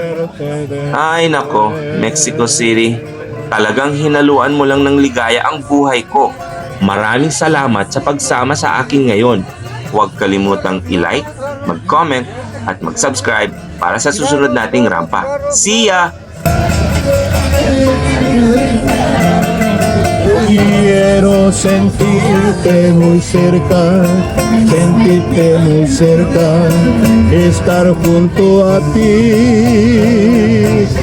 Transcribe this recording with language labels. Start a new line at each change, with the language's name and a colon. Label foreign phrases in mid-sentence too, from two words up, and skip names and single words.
Filipino: Ay nako, Mexico City. Talagang hinaluan mo lang ng ligaya ang buhay ko. Maraming salamat sa pagsama sa akin ngayon. Huwag kalimutang i-like, mag-comment, at mag-subscribe para sa susunod nating rampa.
English: See ya!
Spanish: Quiero sentirte muy cerca, estar junto a ti.